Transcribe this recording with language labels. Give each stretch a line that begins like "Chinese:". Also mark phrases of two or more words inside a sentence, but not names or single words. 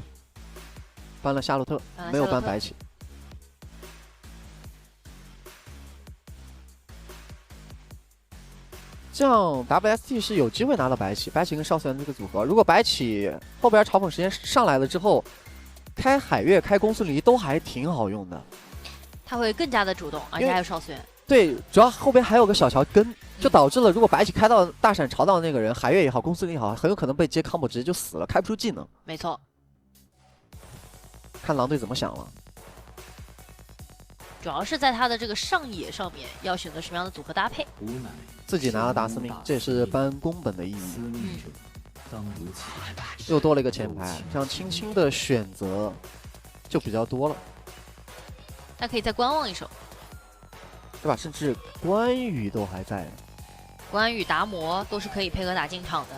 Chinese: 搬了夏洛特，沒有搬白起。這樣 WST 是有機會拿到白起，白起跟邵思源這個組合，如果白起後邊嘲諷時間上來了之後，開海月、開公孫離都還挺好用的，他會更加的主動，而且還有邵思源。對，主要後邊還有個小喬跟，就導致了如果白起開到大閃潮到那個人，海月也好，公孫離也好，很有可能被接 combo 直接就死了，開不出技能。沒錯，看狼隊怎麼想了。主要是在他的這個上野上面要選擇什麼樣的組合搭配。自己拿了大司命，這也是搬宮本的意義。又多了一個前排，這樣青青的選擇就比較多了。那可以再觀望一手，對吧？甚至關羽都還在。關羽、達摩都是可以配合打進場的。